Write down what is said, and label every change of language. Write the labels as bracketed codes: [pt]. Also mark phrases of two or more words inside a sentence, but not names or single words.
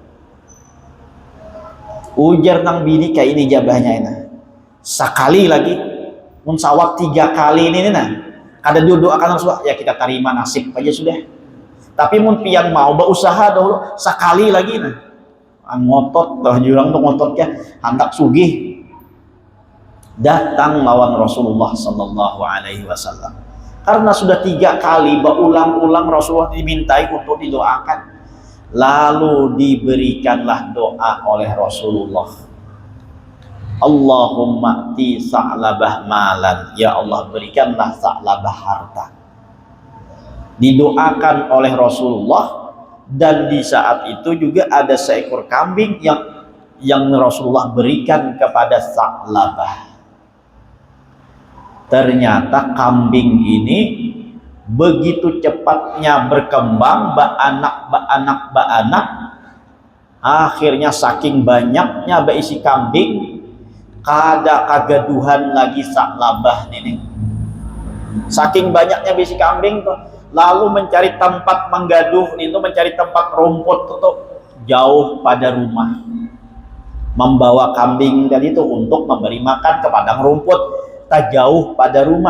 [bjn] Ujar nang bini kayak ini jabahnya ini sekali lagi munsawab 3 kali ini nah kada didoakan Rasulullah, ya kita terima nasib aja sudah. Tapi mun pian mau berusaha dahulu sekali lagi nah ngotot dah jurang tuh ngototnya hendak sugih datang lawan Rasulullah [ar] صلى الله عليه وسلم. [id] Karena sudah 3 kali berulang-ulang Rasulullah dimintai untuk didoakan, lalu diberikanlah doa oleh Rasulullah, [ar] اللهم ت ثعلبة مالا, [id] ya Allah berikanlah Sa'labah harta. Didoakan oleh Rasulullah, dan di saat itu juga ada seekor kambing yang Rasulullah berikan kepada Sa'labah. Ternyata kambing ini begitu cepatnya berkembang, beranak, akhirnya saking banyaknya berisi kambing, [bjn] kada kagaduhan lagi [id] Sa'labah ini. Saking banyaknya berisi kambing tuh, lalu mencari tempat menggaduh itu, mencari tempat rumput tuh jauh pada rumah, membawa kambing tadi itu untuk memberi makan ke padang rumput tak jauh pada rumah.